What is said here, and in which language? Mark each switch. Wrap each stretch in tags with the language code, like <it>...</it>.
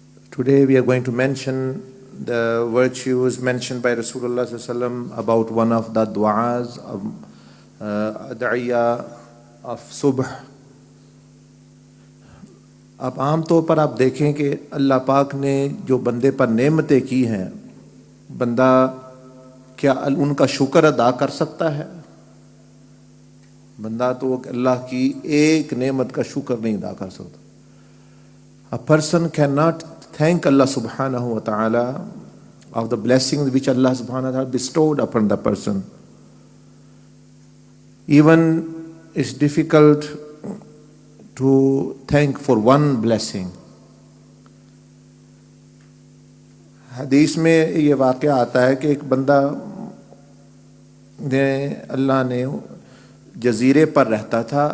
<en>Today we are going to mention the virtues mentioned by Rasulullah sallallahu alaihi wasallam about one of the du'as of ad'iyya of subh.</en> <ur>اب عام طور پر آپ دیکھیں کہ اللہ پاک نے جو بندے پر نعمتیں کی ہیں, بندہ کیا ان کا شکر ادا کر سکتا ہے؟ بندہ تو اللہ کی ایک نعمت کا شکر نہیں ادا کر سکتا.</ur> <en>A person cannot thank Allah subhanahu wa ta'ala of the blessings which Allah subhanahu wa ta'ala bestowed upon the person. Even it's difficult to thank for one blessing.</en> <ur>حدیث میں یہ واقعہ آتا ہے کہ ایک بندہ نے اللہ نے جزیرے پر رہتا تھا.</ur>